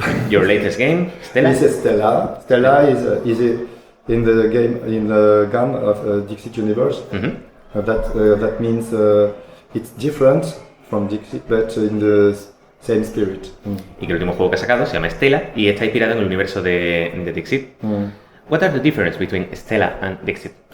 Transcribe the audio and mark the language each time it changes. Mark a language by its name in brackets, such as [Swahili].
[English] Your latest game, Stella? This is Stella. Stella is in the game of Dixit Universe. That means it's different from Dixit, but in the same spirit. [Spanish] Y que el último juego que ha sacado se llama Stella y está inspirado en el universo de Dixit. [English] What are the differences between Stella and Dixit?